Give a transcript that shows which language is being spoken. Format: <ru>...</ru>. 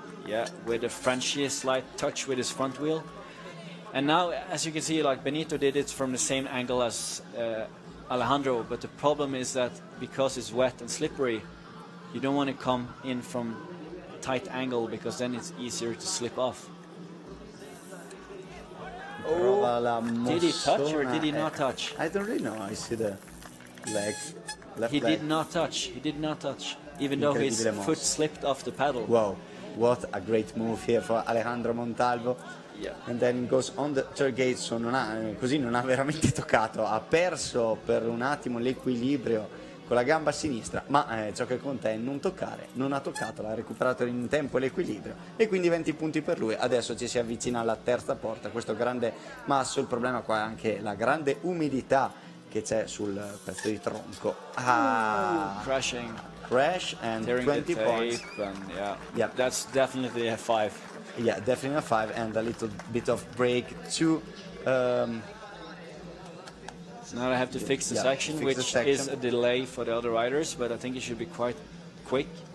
<en>Yeah, with a Frenchy slight touch with his front wheel. And now, as you can see, like Benito did it from the same angle as Alejandro, but the problem is that because it's wet and slippery, you don't want to come in from a tight angle because then it's easier to slip off. Oh, did he touch or did he not touch? I don't really know. I see the leg. He did not touch. He did not touch, even though his foot slipped off the pedal. Wow, what a great move here for Alejandro Montalvo. Yeah. And then goes on the third gate, so</en> <it>così non ha veramente toccato, ha perso per un attimo l'equilibrio con la gamba sinistra, ma ciò che conta è non toccare, non ha toccato, l'ha recuperato in tempo l'equilibrio e quindi 20 punti per lui. Adesso ci si avvicina alla terza porta, questo grande masso, il problema qua è anche la grande umidità che c'è sul pezzo di tronco.</it> <en>Crashing. Crash and 20 points. And yeah, that's definitely a 5. Yeah, definitely a 5 and a little bit of break to now I have to fix the section, which is a delay for the other riders, but I think it should be quite quick.</en>